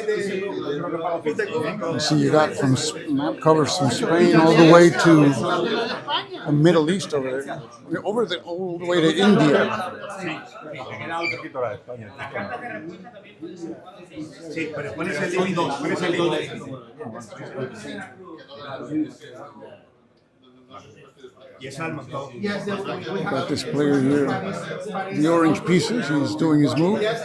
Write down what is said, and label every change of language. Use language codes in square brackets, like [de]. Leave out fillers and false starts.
[en] You see, you got from map covers from Spain all the way to the Middle East over there, all the way to India. [es] Sí, pero pones el límite 2, pones el límite. [en] Yes, Got this player here, the orange pieces. He's doing his move.